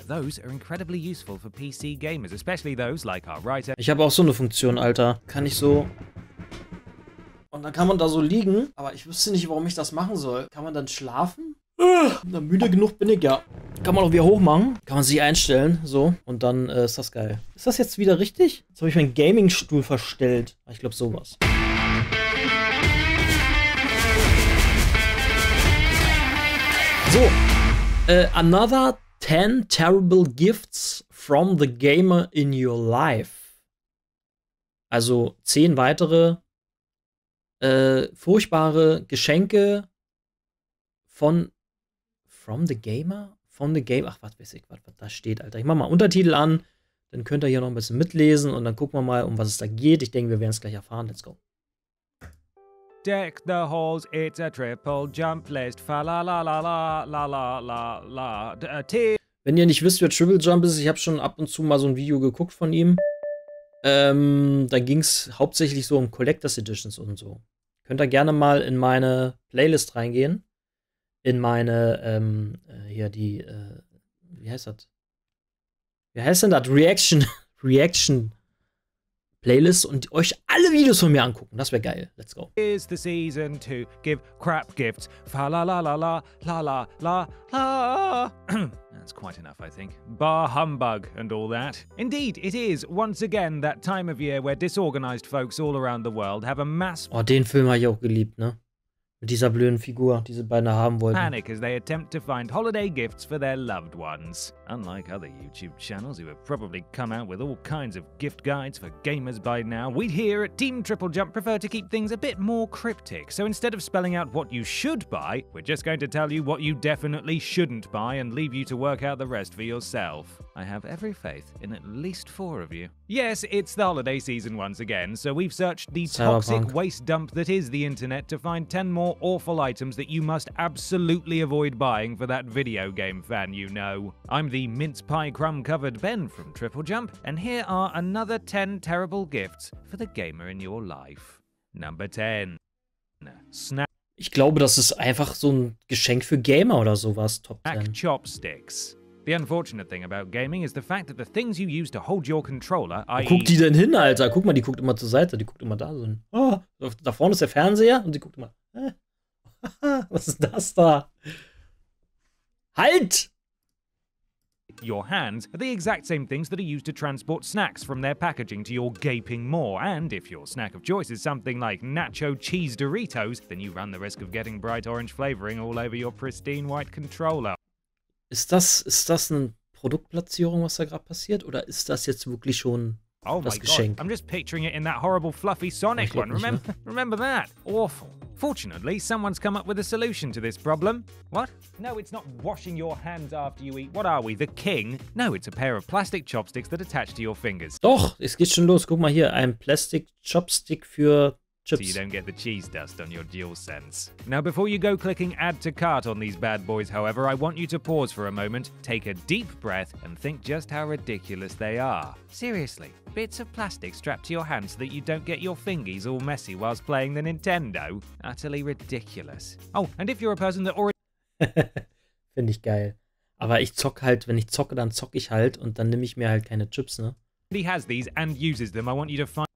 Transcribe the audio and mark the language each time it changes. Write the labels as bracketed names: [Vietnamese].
[English] those are incredibly useful for PC gamers, especially those like our writer. [German] Ich habe auch so eine Funktion, Alter. Kann ich so... Und dann kann man da so liegen, aber ich wüsste nicht, warum ich das machen soll. Kann man dann schlafen? Na, müde genug bin ich ja. Kann man auch wieder hochmachen. Kann man sich einstellen, so. Und dann ist das geil. Ist das jetzt wieder richtig? Jetzt habe ich meinen Gaming-Stuhl verstellt. Ich glaube sowas. So. [English] Another 10 terrible gifts from the gamer in your life. [German] Also 10 weitere furchtbare Geschenke [English] from the gamer? From the game. [German] Ach, was weiß ich, was da steht, Alter. Ich mach mal Untertitel an, dann könnt ihr hier noch ein bisschen mitlesen und dann gucken wir mal, um was es da geht. Ich denke, wir werden es gleich erfahren. [English] Let's go. Deck the halls, it's a triple jump list. Fa la la la la la la la la. [German] Wenn ihr nicht wisst, wer TripleJump ist, ich habe schon ab und zu mal so ein Video geguckt von ihm. Da ging es hauptsächlich so um Collectors Editions und so. Könnt ihr gerne mal in meine Playlist reingehen. In meine, hier die, wie heißt das? Wie heißt denn das? Reaction Playlist und euch alle Videos von mir angucken. Das wäre geil. [English] Let's go. Is the season to give crap gifts. Fa la la la la la la la la. That's quite enough, I think. Bar humbug and all that. Indeed, it is once again that time of year where disorganized folks all around the world have a mass [German] Oh, den Film habe ich auch geliebt, ne? Mit dieser blöden Figur, die sie beinahe haben wollten. [English] panic as they attempt to find holiday gifts for their loved ones. Unlike other YouTube channels who have probably come out with all kinds of gift guides for gamers by now, we here at Team TripleJump prefer to keep things a bit more cryptic. So instead of spelling out what you should buy, we're just going to tell you what you definitely shouldn't buy and leave you to work out the rest for yourself. I have every faith in at least 4 of you. Yes, it's the holiday season once again, so we've searched the toxic waste dump that is the internet to find 10 more awful items that you must absolutely avoid buying for that video game fan you know. I'm the mince pie crumb covered Ben from TripleJump, and here are another 10 terrible gifts for the gamer in your life. Number 10. Snack [German] Ich glaube, das ist einfach so ein Geschenk für Gamer oder sowas. [English] Top 10. chopsticks. The unfortunate thing about gaming is the fact that the things you use to hold your controller, [German] Wo guckt die denn hin, Alter? Guck mal, die guckt immer zur Seite. Die guckt immer da so hin. Oh, da vorne ist der Fernseher und sie guckt immer. Was ist das da? Halt! [English] your hands are the exact same things that are used to transport snacks from their packaging to your gaping maw, and if your snack of choice is something like nacho cheese Doritos, then you run the risk of getting bright orange flavoring all over your pristine white controller. [German] Ist das eine Produktplatzierung, was da gerade passiert, oder ist das jetzt wirklich schon das Geschenk? [English] I'm just picturing it in that horrible fluffy Sonic one. Remember that? Awful. Fortunately, someone's come up with a solution to this problem. What? No, it's not washing your hands after you eat. What are we, the king? No, it's a pair of plastic chopsticks that attach to your fingers. [German] Doch, es geht schon los. Guck mal hier, ein Plastic Chopstick für Chips. [English] So you don't get the cheese dust on your DualSense. Now, before you go clicking add to cart on these bad boys, however, I want you to pause for a moment, take a deep breath, and think just how ridiculous they are. Seriously, bits of plastic strapped to your hands so that you don't get your fingies all messy whilst playing the Nintendo? Utterly ridiculous. Oh, and if you're a person that already... [German] Finde ich geil. Aber ich zock halt, wenn ich zocke, dann zocke ich halt und dann nehme ich mir halt keine Chips, ne? [English] has these and uses them. I want you to find